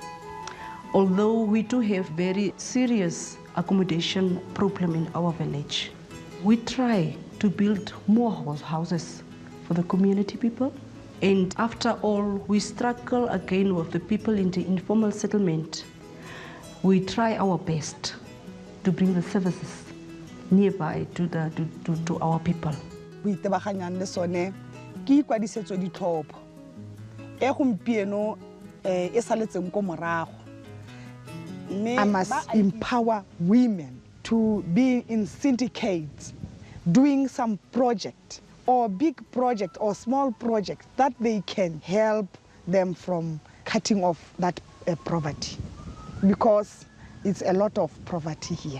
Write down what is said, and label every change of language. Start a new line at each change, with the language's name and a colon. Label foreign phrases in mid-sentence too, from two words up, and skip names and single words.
English: Although we do have very serious accommodation problem in our village, we try to build more houses for the community people. And after all, we struggle again with the people in the informal settlement. We try our best to bring the services nearby to our people.
Tswana: We itebaganyang le sone ke ikwadisetso ditlhopho e gompieno e saletseng ko morago.
English: I must empower women to be in syndicates doing some project or big project or small project that they can help them from cutting off that poverty, because it's a lot of poverty here.